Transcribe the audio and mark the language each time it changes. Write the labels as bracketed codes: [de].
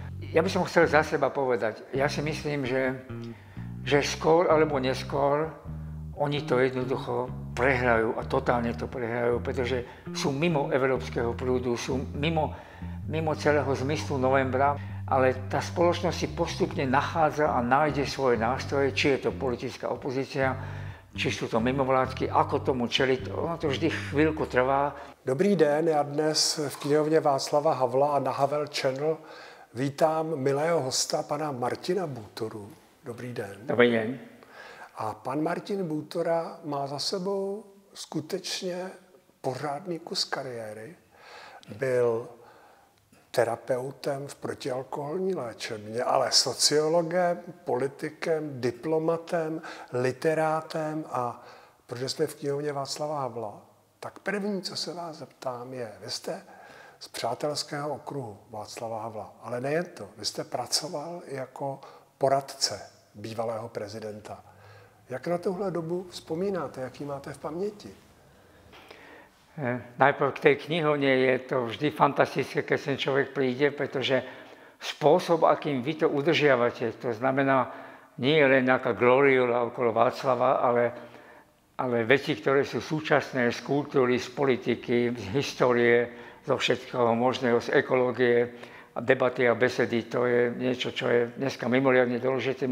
[sk] Ja by som chcel za seba povedať, ja si myslím, že skôr alebo neskôr oni to jednoducho prehrajú a totálne to prehrajú, pretože sú mimo európskeho prúdu, sú mimo celého zmyslu novembra, ale tá spoločnosť si postupne nachádza a nájde svoje nástroje, či je to politická opozícia, či sú to mimovládky, ako tomu čeliť, ono to vždy chvíľku trvá. [cs] Dobrý den, já dnes v knihovně Václava Havla a na Havel Channel vítám milého hosta, pana Martina Bútoru. Dobrý den. Dobrý den. A pan Martin Bútora má za sebou skutečně pořádný kus kariéry. Byl terapeutem v protialkoholní léčebně, ale sociologem, politikem, diplomatem, literátem a protože jsme v knihovně Václava Havla, tak první, co se vás zeptám, je, vy jste z přátelského okruhu Václava Havla, ale nejen to, vy jste pracoval jako poradce bývalého prezidenta. Jak na tuhle dobu vzpomínáte, jaký máte v paměti? [sk] Najprv k tej knihovne je to vždy fantastické, keď sem človek príde, pretože spôsob, akým vy to udržiavate, to znamená nie len nejaká gloriola okolo Václava, ale veci, ktoré sú súčasné z kultúry, z politiky, z histórie, zo všetkého možného, z ekológie a debaty a besedy, to je niečo, čo je dneska mimoriadne dôležité.